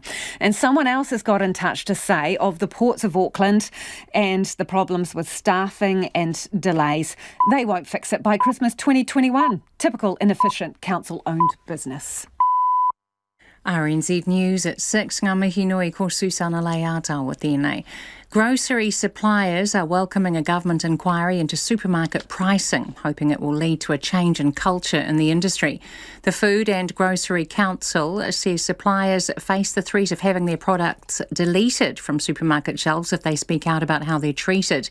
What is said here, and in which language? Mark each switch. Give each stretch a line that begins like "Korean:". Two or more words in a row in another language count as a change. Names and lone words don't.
English: And someone else has got in touch to say of the ports of Auckland and the problems with staffing and delays, they won't fix it by Christmas 2021. Typical inefficient council-owned business. RNZ News at 6.
Māori: Ngā mihi nui ko Susana Leata with tēnei.
English: Grocery suppliers are welcoming a government inquiry into supermarket pricing, hoping it will lead to a change in culture in the industry. The Food and Grocery Council says suppliers face the threat of having their products deleted from supermarket shelves if they speak out about how they're treated.